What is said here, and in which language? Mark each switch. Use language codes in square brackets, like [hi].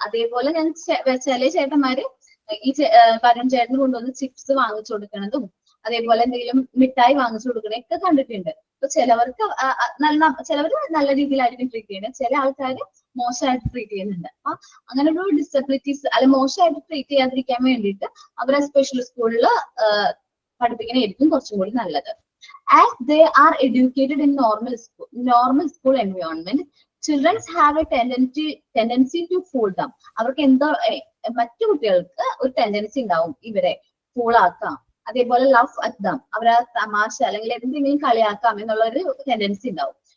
[ml] അതേപോലെ ഞാൻ ചില ചേട്ടന്മാര് ഈ വരുൺ ചേട്ടന് കൊണ്ടുവന്ന് ചിപ്സ് വാങ്ങിച്ചു കൊടുക്കണതും അതേപോലെ എന്തെങ്കിലും മിഠായി വാങ്ങിച്ചു കൊടുക്കണൊക്കെ കണ്ടിട്ടുണ്ട്. അപ്പൊ ചിലവർക്ക് ചിലവര് നല്ല രീതിയിലായിരിക്കും ട്രീറ്റ് ചെയ്യുന്നത്, ചില ആൾക്കാർ മോശമായിട്ട് ട്രീറ്റ് ചെയ്യുന്നുണ്ട്. അപ്പൊ അങ്ങനെ ഒരു ഡിസബിലിറ്റീസ് അല്ലെ മോശമായിട്ട് ട്രീറ്റ് ചെയ്യാതിരിക്കാൻ വേണ്ടിയിട്ട് അവരെ സ്പെഷ്യൽ സ്കൂളിൽ പഠിപ്പിക്കണായിരിക്കും കുറച്ചും കൂടി നല്ലത്. [en] As they are educated in normal school environment, children have a tendency to fool them. [ml] അവർക്ക് എന്തോ മറ്റു കുട്ടികൾക്ക് ഒരു ടെൻഡൻസി ഉണ്ടാവും ഇവരെ ഫൂൾ ആക്കാം, അതേപോലെ ലവ് അറ്റ് ദം, അവരെ തമാശ അല്ലെങ്കിൽ എന്തെങ്കിലും കളിയാക്കാം എന്നുള്ള ഒരു ടെൻഡൻസി ഉണ്ടാവും.